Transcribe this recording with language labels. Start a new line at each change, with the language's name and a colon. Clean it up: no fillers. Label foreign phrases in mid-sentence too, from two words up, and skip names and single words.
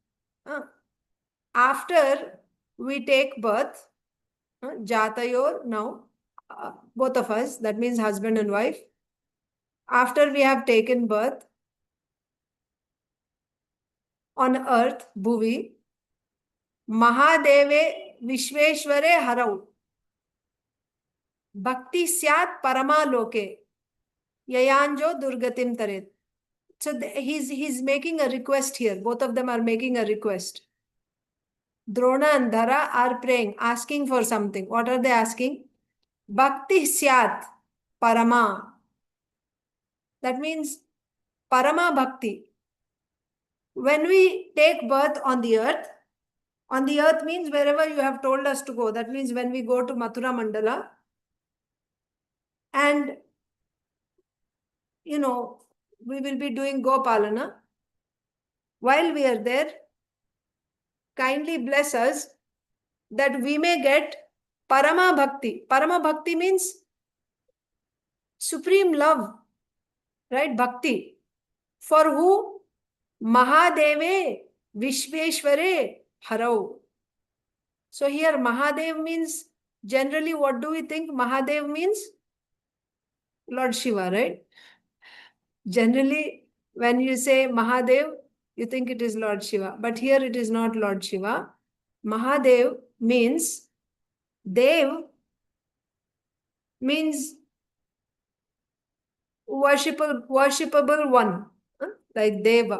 English: After we take birth, jātayor now, both of us, that means husband and wife, after we have taken birth on earth,
Sanskrit: bhuvi, mahādeve viśveśvare harau bhaktiḥ syāt paramā loke yayāñjo durgatiṁ taret.
English: So he's making a request here. Both of them are making a request. Droṇa and Dharā are praying, asking for something. What are they asking?
Sanskrit: Bhaktiḥ syāt paramā.
English: That means
Sanskrit: paramā bhakti.
English: When we take birth on the earth means wherever you have told us to go. That means when we go to Mathura Mandala and, we will be doing Gopalana. While we are there, kindly bless us that we may get
Sanskrit: paramā bhakti. Paramā bhakti
English: means supreme love, right? Bhakti. For who?
Sanskrit: Mahādeve viśveśvare harau.
English: So here Mahadev means, generally what do we think Mahadev means? Lord Shiva, right? Generally, when you say Mahadev, you think it is Lord Shiva. But here it is not Lord Shiva. Mahadev means, Dev means worshipable one, like Deva.